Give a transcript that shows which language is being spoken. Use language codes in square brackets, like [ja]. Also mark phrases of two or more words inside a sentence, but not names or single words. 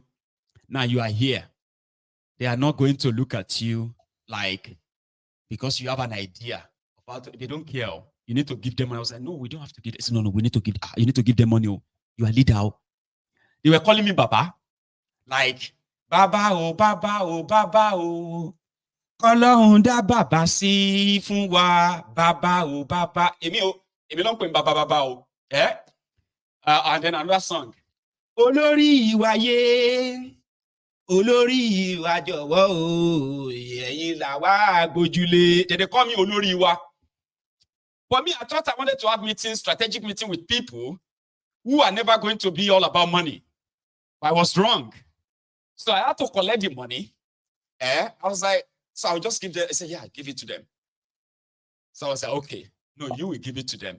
[en] Now you are here. They are not going to look at you like, because you have an idea about it. They don't care. You need to give them money. I was like, no, we don't have to give this. No, we need to give, you need to give them money. You are leader. They were calling me Baba. Like, Baba, oh, Baba, oh, Baba, oh. [yo] Ọlọ́run dá bàbá sí fún wa, bàbá o bàbá. Èmi ló ń pè bàbá bàbá o. [en] And then another song. [yo] Olórí ìwà yé, olórí ìwà jọ̀wọ́ o, ẹ̀yin là wá gbójúlé. [en] They call me [yo] olórí ìwà. [en] For me, I thought I wanted to have meetings, strategic meeting with people who are never going to be all about money. But I was wrong. So I had to collect the money. I was like, so I'll just give them. I said, yeah, give it to them. So I was like, okay, no, you will give it to them.